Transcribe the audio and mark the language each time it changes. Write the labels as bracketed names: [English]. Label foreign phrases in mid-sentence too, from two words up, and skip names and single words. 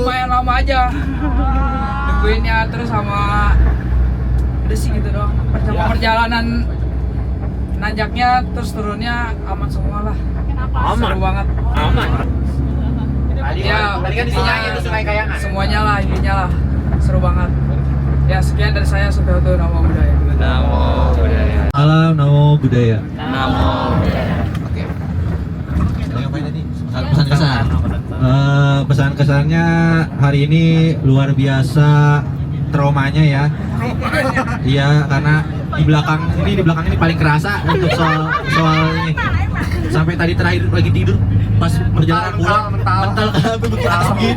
[Indonesian] Lumayan lama aja nungguinnya, terus sama udah sih gitu doang. Perjalanan nanjaknya terus turunnya aman semua lah. Seru banget. Aman. Ya, Tadi kan isinya itu Sungai Kayangan. semuanya lah, intinya lah seru banget. Ya, sekian dari saya. [Pali] Sugata Namo Buddhaya. Namo Buddhaya. Salam Namo Buddhaya. Namo Buddhaya. [Indonesian] Pesan kesan. Pesan kesannya hari ini luar biasa traumanya ya. Iya, karena di belakang ini paling kerasa untuk soal ini. Sampai tadi terakhir lagi tidur pas perjalanan pulang mental gitu.